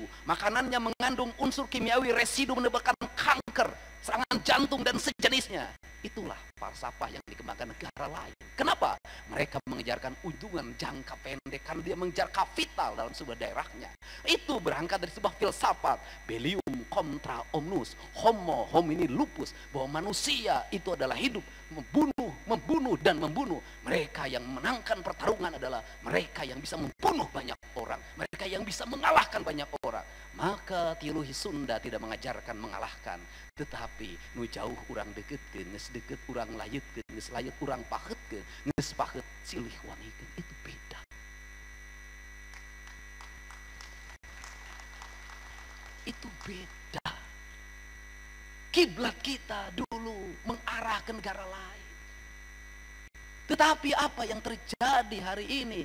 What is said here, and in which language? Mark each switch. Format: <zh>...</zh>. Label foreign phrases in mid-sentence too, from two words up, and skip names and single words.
<id>Makanannya mengandung unsur kimiawi, residu menyebabkan kanker, serangan jantung dan sejenisnya. Itulah falsafah yang dikembangkan negara lain. Kenapa? Mereka mengejarkan untungan jangka pendek karena dia mengejar kapital dalam sebuah daerahnya. Itu berangkat dari sebuah filsafat</id> <la>Bellium contra omnus, homo homini lupus,</la> <id>bahwa manusia itu adalah hidup, membunuh dan membunuh. Mereka yang menangkan pertarungan adalah mereka yang bisa membunuh banyak orang, mereka yang bisa mengalahkan banyak orang. Maka tiluhi Sunda tidak mengajarkan mengalahkan, tetapi</id> <su>nu jauh urang deketkeun, geus deket urang layetkeun, geus layet urang pahetkeun, geus pahet silih wanikeun.</su> <id>Itu beda. Itu beda. Kiblat kita dulu mengarah ke negara lain. Tetapi apa yang terjadi hari ini?</id>